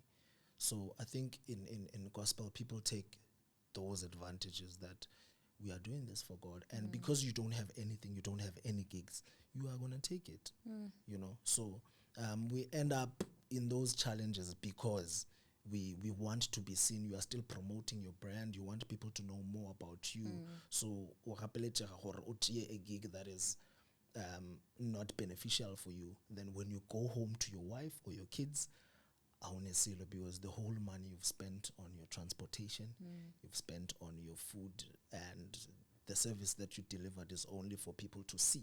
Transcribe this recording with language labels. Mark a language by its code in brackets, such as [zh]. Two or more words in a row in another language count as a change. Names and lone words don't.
[en] So I think in gospel, people take those advantages that we are doing this for God. And because you don't have anything, you don't have any gigs, you are going to take it, you know. So we end up in those challenges because we want to be seen. You are still promoting your brand. You want people to know more about you. So [nso] o gapeletšega gore o tšee [en] a gig that is not beneficial for you. Then when you go home to your wife or your kids, because the whole money you've spent on your transportation, you've spent on your food, and the service that you delivered is only for people to see.